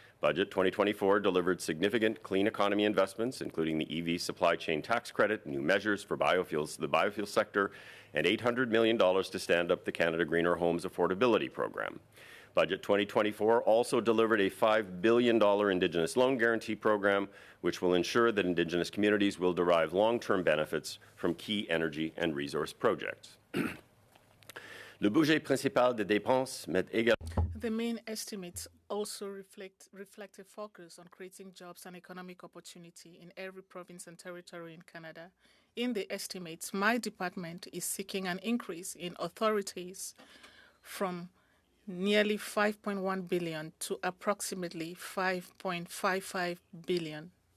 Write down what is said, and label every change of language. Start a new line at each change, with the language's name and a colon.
English: Budget 2024 delivered significant clean economy investments, including the EV supply chain tax credit, new measures for biofuels, the biofuel sector, and $800 million to stand up the Canada Greener Homes Affordability Program. Budget 2024 also delivered a $5 billion Indigenous loan guarantee program, which will ensure that Indigenous communities will derive long-term benefits from key energy and resource projects.
French: Le budget principal des dépenses met également.
English: The main estimates also reflect a focus on creating jobs and economic opportunity in every province and territory in Canada. In the estimates, my department is seeking an increase in authorities from nearly $5.1 billion to approximately $5.55 billion.